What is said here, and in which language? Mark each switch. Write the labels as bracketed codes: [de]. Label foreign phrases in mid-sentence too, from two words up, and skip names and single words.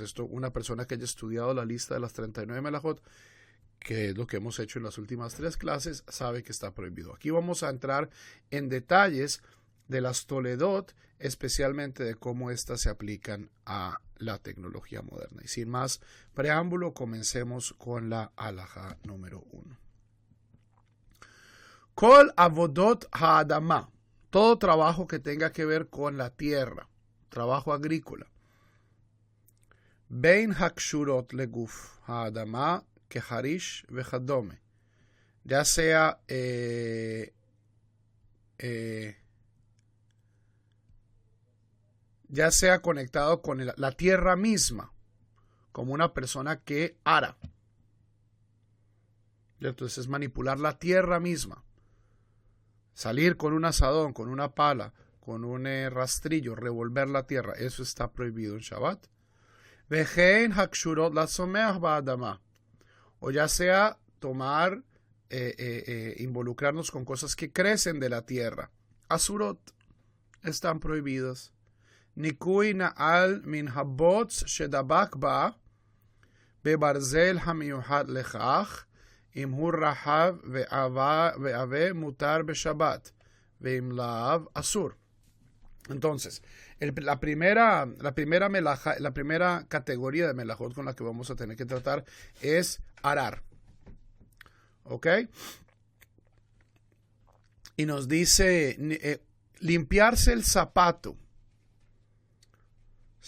[es] Esto, una persona que haya estudiado la lista de las 39 melajot, que es lo que hemos hecho en las últimas 3 clases, sabe que está prohibido. Aquí vamos a entrar en detalles de las toledot, especialmente de cómo éstas se aplican a la tecnología moderna. Y sin más preámbulo, comencemos con la halajá número 1. [he] כל עבודות האדמה, [es] todo trabajo que tenga que ver con la tierra, trabajo agrícola. [he] בין הקשורות לגוף האדמה כחורש וכדומה, [es] ya sea conectado con la tierra misma, como una persona que ara. Entonces es manipular la tierra misma. Salir con un asadón, con una pala, con un rastrillo, revolver la tierra, eso está prohibido en Shabbat. [he] ובין הקשורות לצומח באדמה, [es] o ya sea tomar, involucrarnos con cosas que crecen de la tierra. Asurot están prohibidas. [he] ניקוי נעל מן הבוץ שדבק בה בברזל המיוחד לכך אם הוא רחב ועבה מותר בשבת ואם לאו אסור. [es] Entonces, la primera categoría de melajot con la que vamos a tener que tratar es arar. ¿Ok? Y nos dice limpiarse el zapato.